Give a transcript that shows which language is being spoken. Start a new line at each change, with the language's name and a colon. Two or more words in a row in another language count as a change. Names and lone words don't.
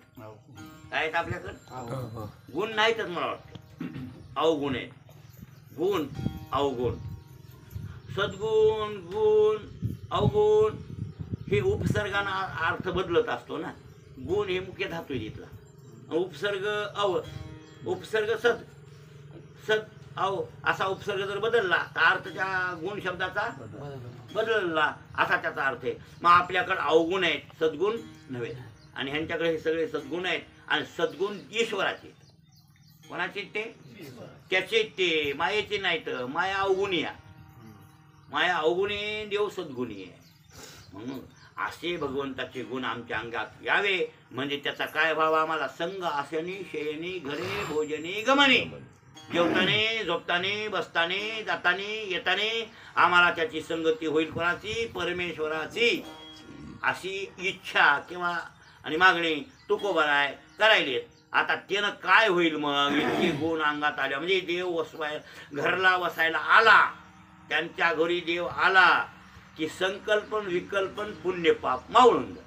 Marathi: काय आहेत आपल्याकडे? गुण नाहीतच मला वाटतं, अवगुण आहेत. गुण अवगुण, सद्गुण गुण अवगुण हे उपसर्गाने अर्थ बदलत असतो ना. गुण हे मुख्य धातू आहे तिथला. उपसर्ग अव, उपसर्ग सद, सद अव असा उपसर्ग जर बदलला तर अर्थ त्या गुण शब्दाचा बदलला असा त्याचा अर्थ आहे. मग आपल्याकडे अवगुण आहेत, सद्गुण नव्हे. आणि ह्यांच्याकडे हे सगळे सद्गुण आहेत. आणि सद्गुण ईश्वराचे. कोणाचे ते? त्याचे ते, मायेचे नाहीत. माया अवगुणी आहे. माया अवगुणी, देव सद्गुणी आहे. म्हणून असे भगवंताचे गुण आमच्या अंगात यावे म्हणजे त्याचा काय भाव? आम्हाला संग आसनी शयनी घरे भोजनी गमनी, जेवताने झोपताने बसताने जाताने येताने आम्हाला त्याची संगती होईल. कोणाची? परमेश्वराची. अशी इच्छा किंवा आणि मागणी तुकोबाराय करायलेत. आता त्यानं काय होईल मग? इतके गुण अंगात आल्या म्हणजे देव वसवाय घरला वसायला आला, त्यांच्या घरी देव आला की संकल्पन विकल्पन पुण्य पाप मावळून जा.